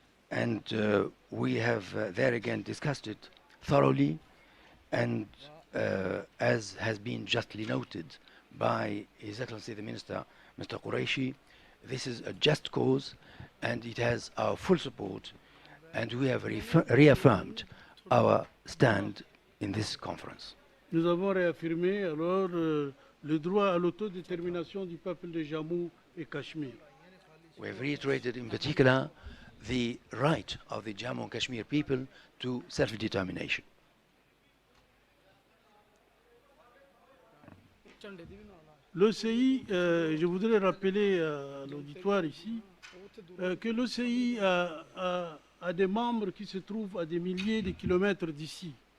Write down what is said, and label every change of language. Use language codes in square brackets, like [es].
[en] And we have there again discussed it thoroughly, and as has been justly noted by His Excellency the Minister, Mr. Qureshi, this is a just cause and it has our full support, and we have reaffirmed our stand in this conference. [fr] Nous avons réaffirmé alors le droit à l'autodétermination du peuple de Jammu et Cachemire. [en] We have reiterated in particular the right of the Jammu and Kashmir people to self-determination. [fr] L'OCI, je voudrais rappeler à l'auditoire ici que l'OCI a des membres qui se trouvent à des milliers de kilomètres d'ici.